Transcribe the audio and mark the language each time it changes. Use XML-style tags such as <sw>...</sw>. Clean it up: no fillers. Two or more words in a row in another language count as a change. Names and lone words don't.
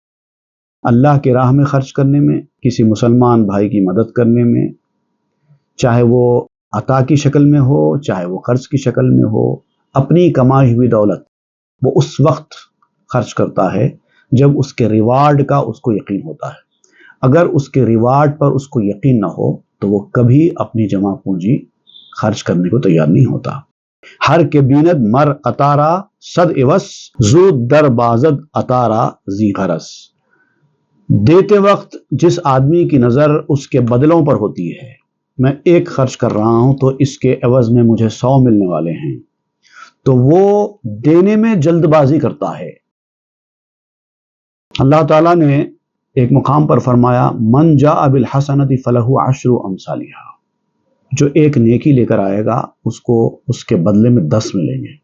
<ur>اللہ کے راہ میں خرچ کرنے میں، کسی مسلمان بھائی کی مدد کرنے میں، چاہے وہ عطا کی شکل میں ہو، چاہے وہ قرض کی شکل میں ہو، اپنی کمائی ہوئی دولت وہ اس وقت خرچ کرتا ہے جب اس کے ریوارڈ کا اس کو یقین ہوتا ہے۔ اگر اس کے ریوارڈ پر اس کو یقین نہ ہو تو وہ کبھی اپنی جمع پونجی خرچ کرنے کو تیار نہیں ہوتا۔</ur> <fa>ہر کے بیند مر اتارا صد عوض، زود در بازد اتارا زی غرض۔</fa> <ur>دیتے وقت جس آدمی کی نظر اس کے بدلوں پر ہوتی ہے، میں ایک خرچ کر رہا ہوں تو اس کے عوض میں مجھے 100 ملنے والے ہیں، تو وہ دینے میں جلد بازی کرتا ہے۔ اللہ تعالیٰ نے ایک مقام پر فرمایا،</ur> <ar>من جاء بالحسنۃ فلہ عشر امثالھا،</ar> <ur>جو ایک نیکی لے کر آئے گا اس کو اس کے بدلے میں 10 ملیں گے۔</ur>